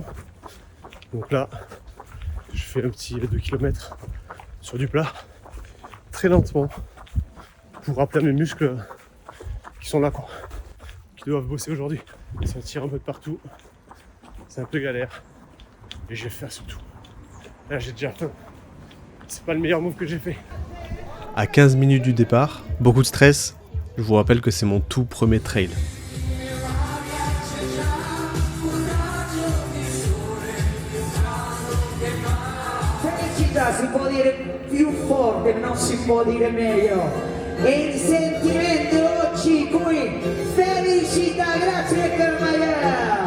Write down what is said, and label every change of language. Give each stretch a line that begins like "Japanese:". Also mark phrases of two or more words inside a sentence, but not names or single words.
French: Donc là, je fais un petit 2 km sur du plat, très lentement, pour rappeler à mes muscles qui sont là, quoi, qui doivent bosser aujourd'hui. Ça tire un peu de partout, c'est un peu galère, et je vais faire surtout. Là j'ai déjà faim, c'est pas le meilleur move que j'ai fait. À 15 minutes du départ, beaucoup de stress, je vous rappelle que c'est mon tout premier trail.
Italian: Si può dire più forte, non si può dire meglio. E il sentimento oggi qui, felicità, grazie Carmagna.